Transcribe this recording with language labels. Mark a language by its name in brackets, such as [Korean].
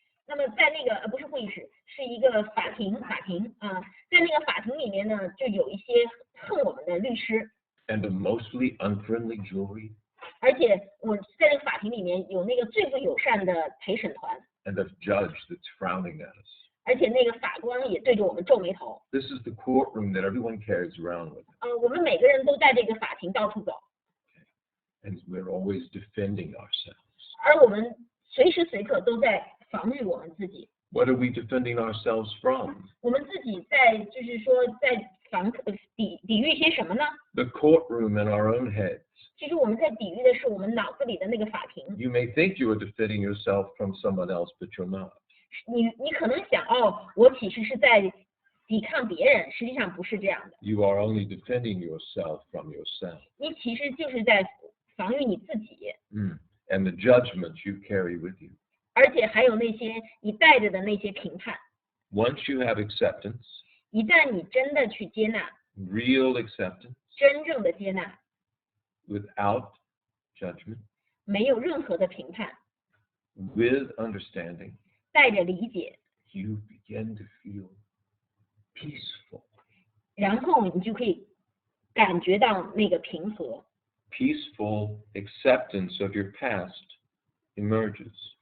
[Chinese] 那么在那个不是会议室，是一个法庭啊，在那个法庭里面呢，就有一些恨我们的律师。 [English] And a mostly unfriendly jury. [Chinese] 而且我在那个法庭里面有那个最不友善的陪审团。 [English] And a judge that's frowning at us. [Chinese] 而且那个法官也对着我们皱眉头。 [English] This is the courtroom that everyone carries around with them. [Chinese] 我们每个人都在这个法庭到处走。 [English] And we're always defending ourselves. [Chinese] 而我们随时随刻都在防御我们自己。 [English] What are we defending ourselves from? [Chinese] 我们自己在就是说在抵御些什么呢？ [English] The courtroom in our own heads. [Chinese] 其实我们在抵御的是我们脑子里的那个法庭。 [English] You may think you are defending yourself from someone else, but you're not. [Chinese] 你可能想我其实是在抵抗别人，实际上不是这样的。 [English] You are only defending yourself from yourself. [Chinese] 你其实就是在防御你自己， [English] And the judgments you carry with you. [Chinese] 而且还有那些你带着的那些评判。 [English] Once you have acceptance, [Chinese] 一旦你真的去接纳， [English] real acceptance, [Chinese] 真正的接纳， [English] without judgment, [Chinese] 没有任何的评判， [English] with understanding, [Chinese] 带着理解， [English] you begin to feel peaceful. [Chinese] 然后你就可以感觉到那个平和。 [English] Peaceful acceptance of your past emerges.